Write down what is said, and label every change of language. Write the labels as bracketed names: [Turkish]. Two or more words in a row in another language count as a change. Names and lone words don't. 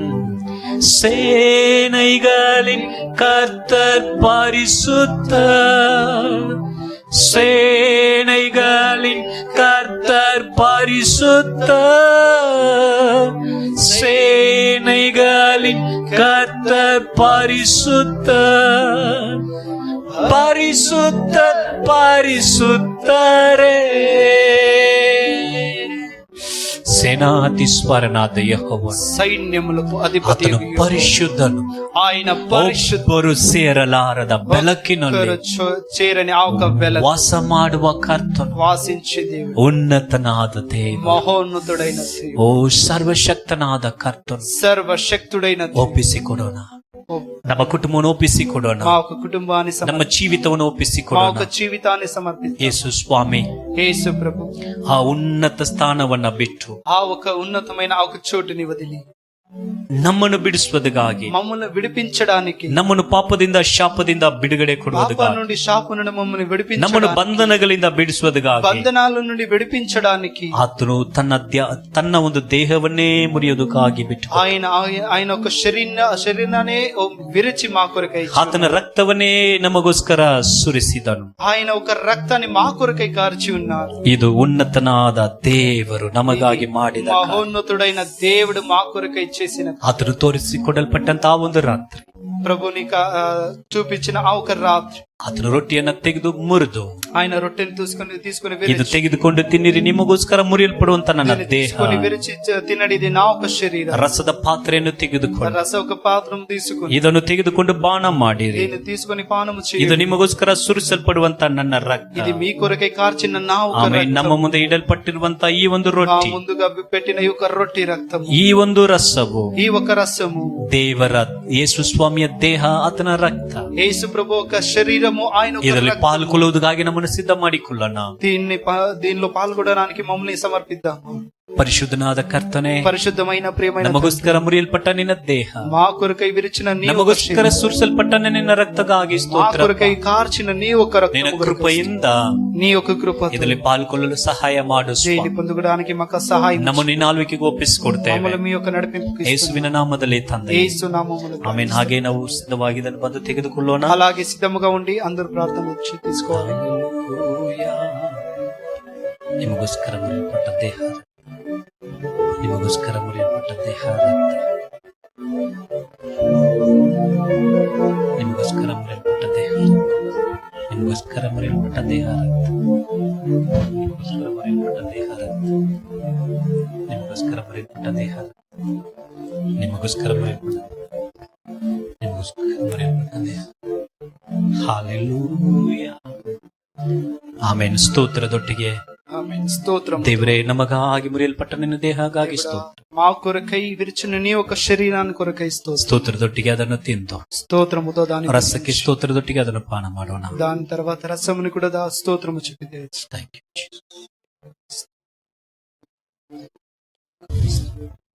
[Tamil] சேனைகளின் கர்த்தர் பரிசுத்தர், சேனைகளின் கர்த்தர் பரிசுத்தர், சேனைகளின் கர்த்தர் பரிசுத்தர், பரிசுத்தர், பரிசுத்தரே. [Telugu] సేనాధీశ్వరనాథ యెహోవా సైన్యములకు అధిపతి అతను పరిశుద్ధను, ఆయన పరిశుద్ధ [Kannada] ಒಬ್ಬರು ಸೇರಲಾರದ ಬೆಳಕಿನಲ್ಲಿ [Telugu] చేరని ఆ ఒక వెల [Kannada] ವಾಸ ಮಾಡುವ ಕರ್ತನು, [Telugu] వాసించే దేవుడు, [Kannada] ಉನ್ನತನಾದ ದೇವ, [Telugu] మహోన్నతుడైన దేవుడు, [Kannada] ಓ ಸರ್ವಶಕ್ತನಾದ ಕರ್ತನು. [Telugu] సర్వశక్తుడైన దేవుడు. [Kannada] ಒಪ್ಪಿಸಿಕೊಡೋಣ, ನಮ್ಮ ಕುಟುಂಬವನ್ನು ಒಪ್ಪಿಸಿಕೊಡೋಣ, [Telugu] మా ఒక కుటుంబాన్ని [Kannada] ನಮ್ಮ ಜೀವಿತವನ್ನು [Telugu] మా [Kannada] ಒಪ್ಪಿಸಿಕೊಡೋಣ. [Telugu] ఒక జీవితాన్ని సమర్పిస్తాం. [Kannada] ಯೇಸು ಸ್ವಾಮಿ [Telugu] యేసు ప్రభు [Kannada] ಆ ಉನ್ನತ ಸ್ಥಾನವನ್ನ ಬಿಟ್ಟು [Telugu] ఆ ఒక ఉన్నతమైన ఆ ఒక చోటుని వదిలి [Kannada] ನಮ್ಮನ್ನು ಬಿಡಿಸುವುದಕ್ಕಾಗಿ, [Telugu] మమ్మల్ని విడిపించడానికి, [Kannada] ನಮ್ಮನ್ನು ಪಾಪದಿಂದ ಶಾಪದಿಂದ ಬಿಡುಗಡೆ [Telugu] పాప [Kannada] ಕೊಡುವುದಕ್ಕಾಗಿ, [Telugu] నుండి శాప నుండి మమ్మల్ని [Kannada] ನಮ್ಮನ್ನು [Telugu] విడిపించడానికి, [Kannada] ಬಂಧನಗಳಿಂದ ಬಿಡಿಸುವುದಕ್ಕಾಗಿ [Telugu] బంధనాల నుండి విడిపించడానికి [Kannada] ಆತನು ತನ್ನ ಒಂದು ದೇಹವನ್ನೇ ಮುರಿಯೋದಕ್ಕಾಗಿ ಬಿಟ್ಟು [Telugu] ఆయన ఒక శరీరాన్ని విరిచి మా కొరకై ఇచ్చాడు. [Kannada] ಆತನ ರಕ್ತವನ್ನೇ ನಮಗೋಸ್ಕರ ಸುರಿಸಿದನು. [Telugu] ఆయన ఒక రక్తాన్ని మా కొరకై కార్చి ఉన్నారు. [Kannada] ಇದು ಉನ್ನತನಾದ ದೇವರು ನಮಗಾಗಿ ಮಾಡಿದ ಕಾರ್ಯ. [Telugu] మహోన్నతుడైన దేవుడు మా కొరకై చేసిన [Kannada] ಆತನು ತೋರಿಸಿಕೊಡಲ್ಪಟ್ಟಂತಹ ಒಂದು ರಾತ್ರಿ, [Telugu] ప్రభుని చూపించిన ఆ ఒక రాత్రి [Kannada] ಆತನು ರೊಟ್ಟಿಯನ್ನ ತೆಗೆದು ಮುರಿದು, [Telugu] ఆయన రొట్టెని తీసుకొని [Kannada] ಇದು ತೆಗೆದುಕೊಂಡು ತಿನ್ನಿರಿ, ನಿಮಗೋಸ್ಕರ ಮುರಿಯಲ್ಪಡುವಂತ ನನ್ನ ದೇಹ. [Telugu] విరిచి తినడి, ఇది నా ఒక శరీరం. [Kannada] ರಸದ ಪಾತ್ರೆಯನ್ನು ತೆಗೆದುಕೊಂಡು [Telugu] రస ఒక పాత్రం తీసుకుని [Kannada] ಇದನ್ನು ತೆಗೆದುಕೊಂಡು ಪಾನ ಮಾಡಿರಿ, [Telugu] దీన్ని తీసుకొని పానము [Kannada] ಇದು [Telugu] చేయండి. [Kannada] ನಿಮಗೋಸ್ಕರ ಸುರಿಸಲ್ಪಡುವಂತ ನನ್ನ ರಕ್ತ. [Telugu] ఇది మీ కొరకై కార్చిన నా ఒక [Kannada] ಆಮೇಲೆ [Telugu] రక్తం. [Kannada] ನಮ್ಮ ಮುಂದೆ ಇಡಲ್ಪಟ್ಟಿರುವಂತ ಈ ಒಂದು [Telugu] నా [Kannada] ರೊಟ್ಟಿ, [Telugu] ముందుగా పెట్టిన ఈ ఒక రొట్టి రక్తం, [Kannada] ಈ ಒಂದು ರಸವು [Telugu] ఈ ఒక రసము [Kannada] ದೇವರ ಯೇಸು ಸ್ವಾಮಿಯ ದೇಹ, ಆತನ ರಕ್ತ. [Telugu] యేసు ప్రభు ఒక శరీరము, ఆయన ఒక [Kannada] ಇದರಲ್ಲಿ [Telugu] రక్తము. [Kannada] ಪಾಲ್ಗೊಳ್ಳುವುದಕ್ಕಾಗಿ ನಮ್ಮನ್ನು ಸಿದ್ಧ ಮಾಡಿಕೊಳ್ಳೋಣ. [Telugu] దీనిలో పాల్గొనడానికి మమ్మల్ని సమర్పిద్దాము. [Kannada] ಪರಿಶುದ್ಧನಾದ ಕರ್ತನೆ, [Telugu] పరిశుద్ధమైన ప్రియమైన [Kannada] ನಮಗೋಸ್ಕರ ಮುರಿಯಲ್ಪಟ್ಟ ನಿನ್ನ ದೇಹ, [Telugu] మా కొరకై విరిచిన నీ ఒక [Kannada] ನಮಗೋಸ್ಕರ [Telugu] శరీరం, [Kannada] ಸುರಿಸಲ್ಪಟ್ಟ ನಿನ್ನ ರಕ್ತಕ್ಕಾಗಿ [Telugu] మా [Kannada] ಸ್ತೋತ್ರ. [Telugu] కొరకై కార్చిన నీ ఒక [Kannada] ನಿನ್ನ [Telugu] రక్తము, [Kannada] ಕೃಪೆಯಿಂದ [Telugu] నీ యొక్క కృప [Kannada] ಇದರಲ್ಲಿ ಪಾಲ್ಗೊಳ್ಳಲು ಸಹಾಯ ಮಾಡು [Telugu] దీన్ని [Kannada] ಸ್ವಾಮಿ. [Telugu] పొందుకోవడానికి మాకు సహాయం [Kannada] ನಮ್ಮನ್ನು ನಿನ್ನ ಆಳ್ವಿಕೆಗೆ ಒಪ್ಪಿಸಿಕೊಡ್ತೇವೆ, [Telugu] మమ్మల్ని మీ యొక్క నడిపింపు [Kannada] ಯೇಸುವಿನ ನಾಮದಲ್ಲಿ ತಂದೆ. [Telugu] యేసు నామములో. [Kannada] ಆಮೇಲೆ ಹಾಗೆ ನಾವು ಸಿದ್ಧವಾಗಿ ಇದನ್ನು ಬಂದು ತೆಗೆದುಕೊಳ್ಳೋಣ. [Telugu] అలాగే సిద్ధముగా ఉండి అందరూ ప్రార్థన తీసుకోవాలి. [Kannada] ಹಲ್ಲೆಲೂಯಾ. ನಿಮಗೋಸ್ಕರ ಮುರಿಯಲ್ಪಟ್ಟ ದೇಹ, ನಿಮಗೋಸ್ಕರ ಮುರಿಯಲ್ಪಟ್ಟ ದೇಹ ರಕ್ತ, ನಿಮಗೋಸ್ಕರ ಮುರಿಯಲ್ಪಟ್ಟ ದೇಹ, ನಿಮಗೋಸ್ಕರ ಮುರಿಯಲ್ಪಟ್ಟ ದೇಹ ರಕ್ತ, ನಿಮಗೋಸ್ಕರ ಮುರಿಯಲ್ಪಟ್ಟ ದೇಹ ರಕ್ತ, ನಿಮಗೋಸ್ಕರ ಮುರಿಯಲ್ಪಟ್ಟ ದೇಹ ರಕ್ತ, ನಿಮಗೋಸ್ಕರ ಮುರಿಯಲ್ಪಟ್ಟ, ನಿಮಗೋಸ್ಕರ ಮುರಿಯಲ್ಪಟ್ಟ ದೇಹ. ಹಲ್ಲೆಲೂಯಾ. ಆಮೆನ್. ಸ್ತೋತ್ರದೊಟ್ಟಿಗೆ [Telugu] ఆమేన్. స్తోత్రం. [Kannada] ದೇವರೇ, ನಮಗಾಗಿ ಮುರಿಯಲ್ಪಟ್ಟ ನಿನ್ನ ದೇಹಗಾಗಿ ಸ್ತೋತ್ರ. [Telugu] మా కొరకై విరిచిన నీ ఒక శరీరాన్ని కొరకై స్తోత్రం. [Kannada] ಸ್ತೋತ್ರದೊಟ್ಟಿಗೆ ಅದನ್ನು ತಿಂದು, [Telugu] స్తోత్రముతో దాని [Kannada] ರಸಕ್ಕೆ ಸ್ತೋತ್ರದೊಟ್ಟಿಗೆ ಅದನ್ನು ಪಾನ ಮಾಡೋಣ. [Telugu] దాని తర్వాత రసముని కూడా స్తోత్రము చెప్పి [English] Thank you, Jesus.